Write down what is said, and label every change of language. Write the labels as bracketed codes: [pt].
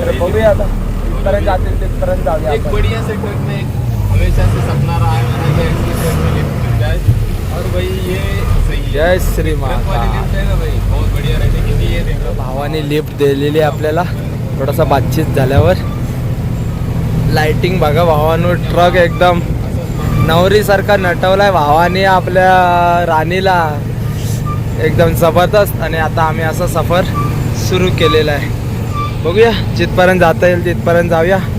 [mr] तर बघूया आता तिथपर्यंत जातील, तिथपर्यंत जाऊया एक आपण. [hi] बढ़िया से ट्रक में हमेशा से सपना रहा है मेरा कि ऐसी ट्रक में लिफ्ट मिल जाए. और भाई ये सही है. जय श्री ट्रक वाली महाकाल. लिफ्ट है ना भाई, बहुत बढ़िया रहती है. क्योंकि ये देखो [mr] भावाने लिफ्ट दिलेली आहे आपल्याला. थोडासा बातचीत झाल्यावर लाइटिंग बघा भावानो. ट्रक एकदम नवरीसारखा नटवलाय भावाने आपल्या राणीला, एकदम जबरदस्त. आणि आता आम्ही असा सफर सुरू केलेला आहे. बघूया जिथपर्यंत जाता येईल तिथपर्यंत जाऊया.